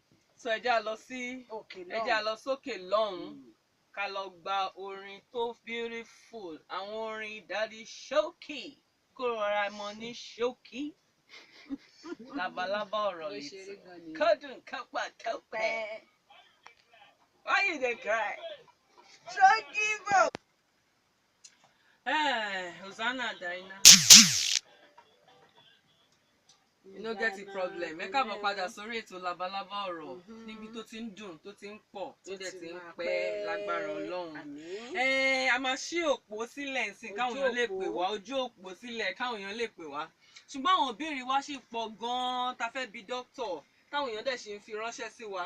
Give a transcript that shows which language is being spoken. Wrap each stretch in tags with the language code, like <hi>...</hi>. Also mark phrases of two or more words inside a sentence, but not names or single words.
<yo>so ẹ jẹ́ lọ sókè lọ́hùn-ún ká lọ gba orin tó beautiful àwọn orin Daddy Showkey kó rọra mọ ní ṣókí Labalaba ọ̀rọ̀ létí kọ́dùn kápá kápẹ́.</yo> <pcm>Why you dey cry?</pcm> <yo>Ṣókí bò. Hosanna Daina.</yo> <pcm>You no get a problem.</pcm> <yo>Ẹ káàbọ̀ padà sórí ètò Labalaba ọ̀rọ̀ níbi tó ti ń dùn tó ti ń pọ̀ tó dẹ̀ ti ń pẹ́ lágbára Ọlọ́run. A máa ṣí òpó sílẹ̀ nsìn káwọn èèyàn lè pè wá ojú òpó sílẹ̀ káwọn èèyàn lè pè wá. Ṣùgbọ́n àwọn ìbéèrè wa ṣì pọ̀ gan-an tá fẹ́ bi dókítà táwọn èèyàn dẹ̀ ṣì ń fi ránṣẹ́ sí wa.</yo>